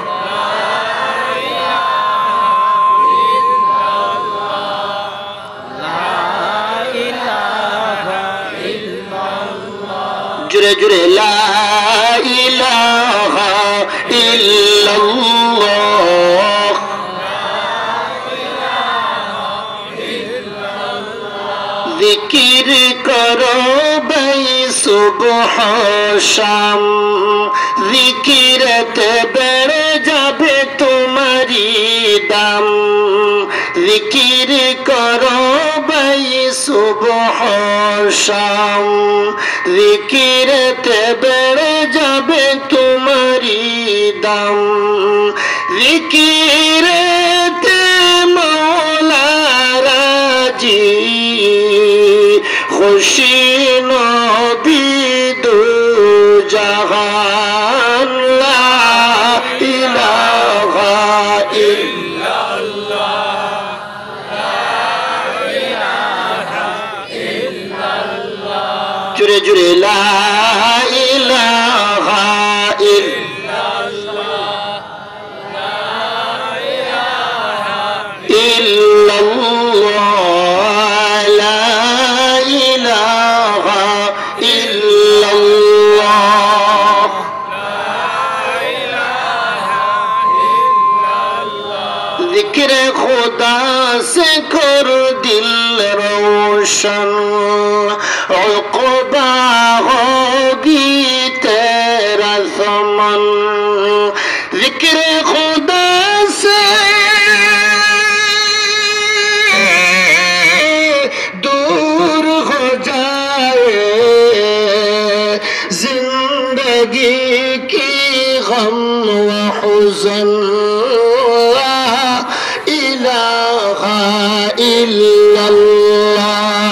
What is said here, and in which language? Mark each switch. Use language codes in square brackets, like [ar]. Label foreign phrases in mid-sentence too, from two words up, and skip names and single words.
[bn] জোরে জোরে. [ar] لا إله إلا الله. [ur] ذكر کرو بھائی صبح شام. [bn] জিকিরে বাড় যাবে তোমারি দাম. [ur] ذکر کرو بھائی صبح شام. [bn] জিকিরে বাড় যাবে তোমারি দাম. জিকিরে মাওলা রাজি খুশি নবী দু জাহান. [ar] لا إله إلا الله. [bn] জুড়ে জুড়ে. [ar] لا إله إلا الله. ইল্লাল্লাহ. لا إله إلا الله. [ur] ذکر خدا سے کر دل روشن. عقبہ ہوگی تیرا ثمن. ذکر خدا سے دور ہو جائے زندگی کی غم و حزن. [ar] لا إله إلا الله.